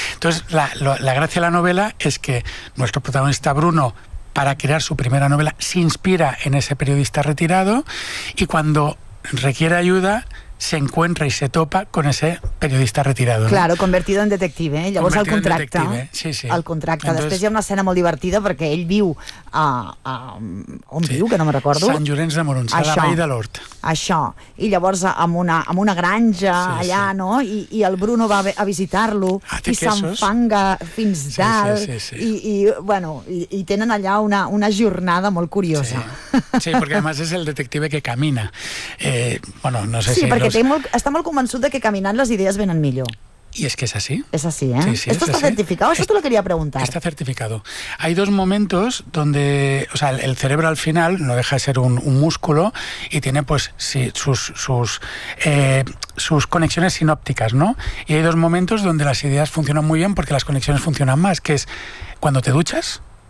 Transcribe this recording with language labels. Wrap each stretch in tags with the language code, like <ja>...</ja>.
<es>Entonces, la gracia de la novela es que nuestro protagonista Bruno, para crear su primera novela, se inspira en ese periodista retirado y cuando requiere ayuda se encuentra y se topa con ese periodista retirado. Claro, convertido en detective, ¿eh?</es> <ca>Llavors</ca> <es>convertido</es> <ca>el contracte. Sí, sí. El contracte. Entonces, després hi ha una escena molt divertida perquè ell viu a on sí. Viu, que no me recordo? Sant Llorenç de Morunys, a la Vall de l'Hort. Això. I llavors amb una granja, sí, allà, sí. No? I el Bruno va a visitar-lo i s'enfanga fins dalt. Sí, sí, sí, sí. I bueno, i tenen allà una jornada molt curiosa. Sí, sí, perquè a més és el detective que camina. Bueno, no sé sí, si... Perquè està molt convençut de que caminant les idees venen millor. I és que és així. És així, eh? Sí, sí, esto està certificat, això</ca> <es>te lo quería preguntar.</es> <ca>Està certificat.</ca> <es>Hay dos momentos donde, o sea, el cerebro al final no deja de ser un músculo y tiene pues sí, sus conexiones sinópticas, ¿no? Y hay dos momentos donde las ideas funcionan muy bien porque las conexiones funcionan más, que es cuando te duchas,</es>